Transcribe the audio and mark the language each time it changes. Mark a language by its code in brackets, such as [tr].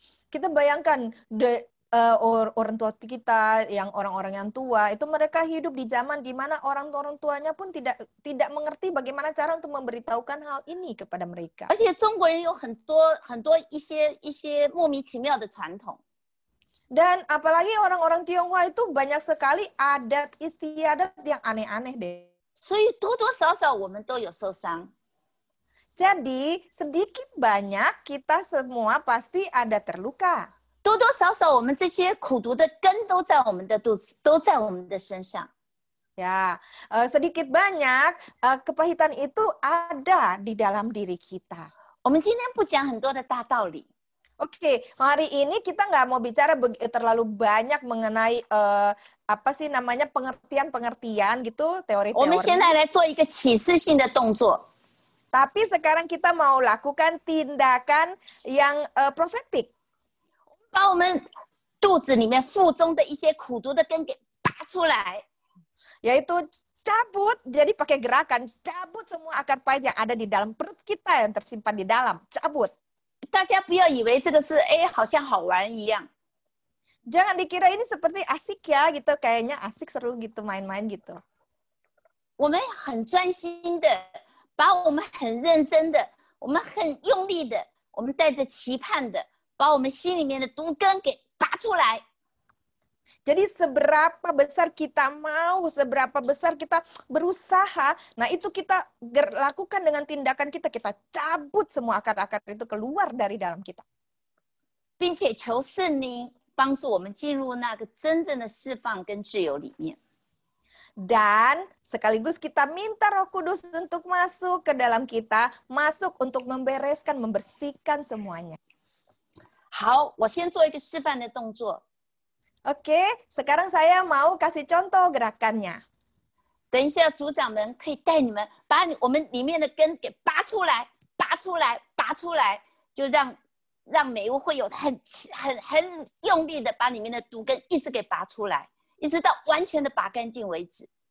[id] Kita bayangkan orang tua kita, yang orang-orang yang tua, itu mereka hidup di zaman di mana orang tuanya pun tidak mengerti bagaimana cara untuk memberitahukan hal ini kepada mereka. [zh] 而且中国人有很多一些莫名其妙的传统。 [id] Dan apalagi orang-orang Tionghoa itu banyak sekali adat istiadat yang aneh-aneh deh. [zh] 所以多多少少我们都有受伤。 [id] Jadi sedikit banyak kita semua pasti ada terluka. [zh] 多多少少我们这些苦毒的根都在我们的肚子，都在我们的身上。 [id] Ya, sedikit banyak kepahitan itu ada di dalam diri kita. [zh] 我们今天不讲很多的大道理， [id] Oke, hari ini kita nggak mau bicara terlalu banyak mengenai apa sih namanya pengertian-pengertian gitu, [zh] 我们现 [id] teori-teori. [zh] 在来做一个启示性的动作。 [id] Tapi sekarang kita mau lakukan tindakan yang profetik. [zh] 把我们肚子里面腹中的一些苦毒的根给拔出来， [id] Yaitu cabut, jadi pakai gerakan, cabut semua akar pahit yang ada di dalam perut kita yang tersimpan di dalam, cabut. [zh] 大家不要以为这个是好像好玩一样。 [id] Jangan dikira ini seperti asik ya gitu, kayaknya asik seru gitu main-main gitu. [zh] 我们很专心的，把我们很认真的，我们很用力的，我们带着期盼的，把我们心里面的毒根给拔出来。 [id] Jadi seberapa besar kita mau, seberapa besar kita berusaha, nah itu kita lakukan dengan tindakan kita cabut semua akar-akar itu keluar dari dalam kita. [zh] 并且求圣灵帮助我们进入那个真正的释放跟自由里面。 [id] Dan sekaligus kita minta Roh Kudus untuk masuk ke dalam kita, masuk untuk membereskan, membersihkan semuanya. [zh] 好，我先做一个示范的动作。 [id] Oke, sekarang saya mau kasih contoh gerakannya. [zh] 等一下，组长们可以带你们把我们里面的根给拔出来，拔出来，拔出来，就让每一位会有很用力的把里面的毒根一直给拔出来，一直到完全的拔干净为止。